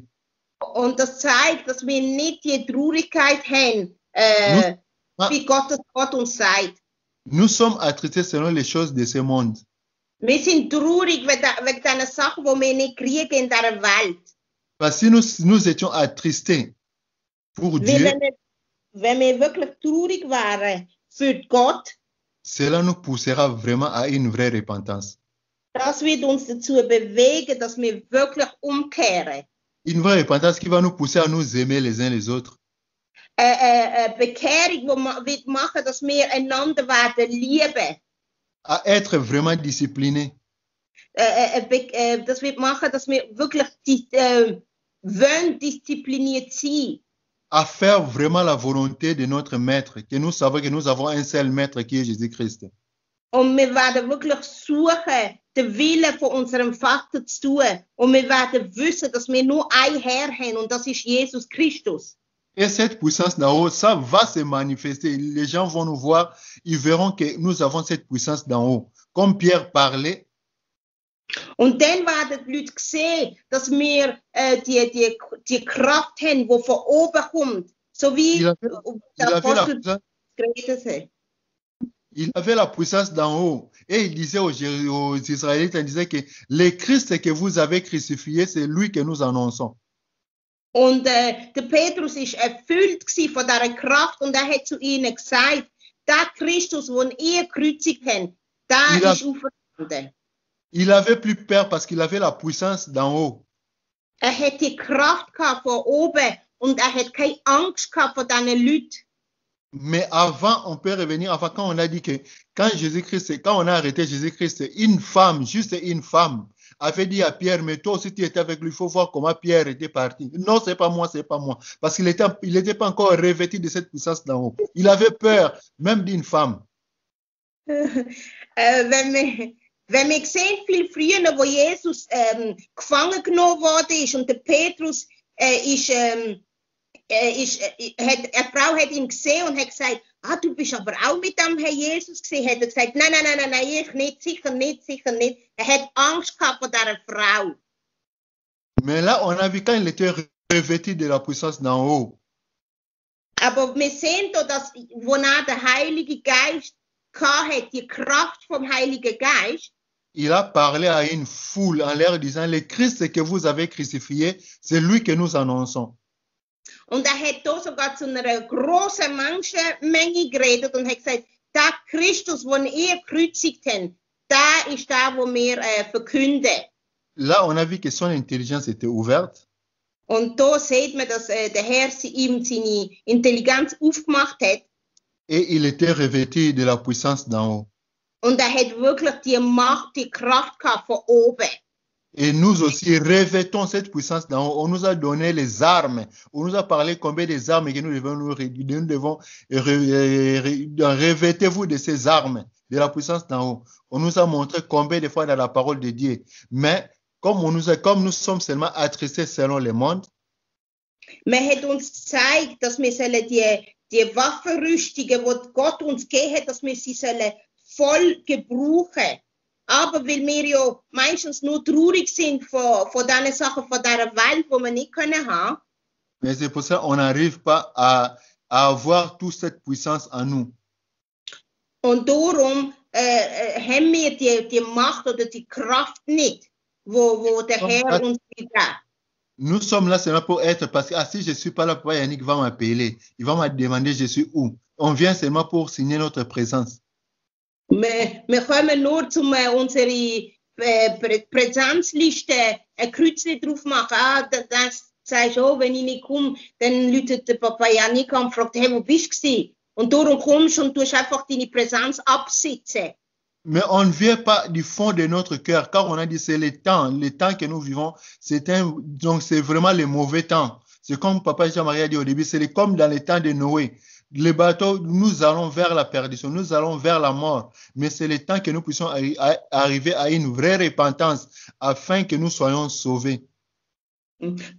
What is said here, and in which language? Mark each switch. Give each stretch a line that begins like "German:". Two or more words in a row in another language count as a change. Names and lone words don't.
German: Und das zeigt, dass wir nicht die Traurigkeit haben, wie Gottes Wort uns sagt.
French: Nous sommes attristés selon les choses de ce monde.
German: Wir sind traurig wegen den Sachen, die wir nicht kriegen in dieser Welt.
French: Parce que nous étions attristés pour Dieu,
German: Wenn wir wirklich traurig wären für Gott,
French: cela nous poussera vraiment à une vraie repentance.
German: das wird uns dazu bewegen, dass wir wirklich umkehren.
French: Une vraie repentance qui va nous pousser à nous aimer les uns les autres.
German: Bekehrung, die wird machen, dass wir einander werden lieben.
French: À être vraiment disciplinés.
German: Das wird machen, dass wir wirklich wollen diszipliniert sein.
French: À faire vraiment la volonté de notre maître, que nous savons que nous avons un seul maître qui est Jésus-Christ.
German: Und wir werden wirklich suchen, den Willen von unserem Vater zu tun. Und wir werden wissen, dass wir nur einen Herr haben, und das ist Jesus Christus.
French: Et cette puissance d'en haut, ça va se manifester. Les gens vont nous voir, ils verront que nous avons cette puissance d'en haut. Comme Pierre parlait,
German: Und dann werden die Leute sehen, dass wir die Kraft haben, die von oben kommt. So wie der Apostel geredet hat.
French: il avait la puissance d'en haut. Et il disait aux Israélites, il disait que le Christ que vous avez crucifié, c'est lui que nous annonçons.
German: Und der Petrus ist erfüllt von dieser Kraft und hat zu ihnen gesagt, der Christus, den ihr gekreuzigt habt, der ist auferstanden.
French: Il avait plus peur parce qu'il avait la puissance d'en haut.
German: Hat die Kraft gehabt von oben und hat keine Angst gehabt vor diesen Leuten.
French: Mais avant, on peut revenir, enfin, quand on a dit que quand on a arrêté Jésus-Christ, une femme, juste une femme, avait dit à Pierre, mais toi aussi tu étais avec lui, il faut voir comment Pierre était parti. Non, c'est pas moi. Parce qu'il était pas encore revêtu de cette puissance d'en haut. Il avait peur, même d'une femme.
German: Wenn wir sehen, viel früher, wo Jesus gefangen genommen worden ist und der Petrus eine Frau hat ihn gesehen und hat gesagt, du bist aber auch mit dem Herr Jesus gesehen. Hat er gesagt, nein, ich nicht, sicher nicht. Er hat Angst gehabt vor dieser Frau.
French: Mais là, on a vu quand il était revêtu de la puissance d'en haut.
German: Aber wir sehen da, dass, wo der Heilige Geist hat, die Kraft vom Heiligen Geist,
French: il a parlé à une foule en leur disant, le Christ que vous avez crucifié, c'est lui que nous annonçons.
German: Und hat da sogar zu einer großen Menschenmenge geredet und hat gesagt, der Christus, den ihr gekreuzigt habt, der ist der, den wir verkünden.
French: Là, on a vu que son intelligence était ouverte.
German: Und da sieht man, dass der Herr ihm seine Intelligenz aufgemacht hat.
French: Et il était revêtu de la puissance d'en haut.
German: Und hat wirklich die Macht, die Kraft gehabt von oben.
French: Et nous aussi revêtons cette puissance d'en haut. On nous a donné les armes. On nous a parlé combien des armes que nous devons revêtez-vous de ces armes, de la puissance d'en haut. On nous a montré combien de fois dans la parole de Dieu. Mais comme nous sommes seulement attristés selon le monde,
German: man hat uns gezeigt, dass wir die Waffenrüstungen, die Gott uns gegeben hat, dass wir sie voll gebrauchen. Aber weil wir ja meistens nur traurig sind von diesen Sachen, von dieser Welt, die wir nicht haben können.
French: Mais c'est pour ça qu'on n'arrive pas à avoir toute cette puissance en nous.
German: Und darum haben wir die Macht oder die Kraft nicht, wo der Herr uns gibt.
French: Nous sommes là seulement pour être, parce que si je ne suis pas là, Papa Yannick va m'appeler. Il va me demander je suis où. On vient seulement pour signer notre présence.
German: Wir kommen nur, um unsere Präsenzliste ein Kreuzchen drauf machen. Dann sagst du, wenn ich nicht komme, dann läutet der Papa Yannick an und fragt, hey, wo bist du? Und darum kommst du und tust einfach deine Präsenz absitzen.
French: Mais on ne vient pas du fond de notre cœur, car on a dit c'est le temps que nous vivons, donc c'est vraiment le mauvais temps. C'est comme Papa Jean-Marie a dit au début, c'est comme dans les temps de Noé. Les bateaux, nous allons vers la perdition, nous allons vers la mort. Mais c'est le temps que nous puissions arriver à une vraie repentance afin que nous soyons sauvés.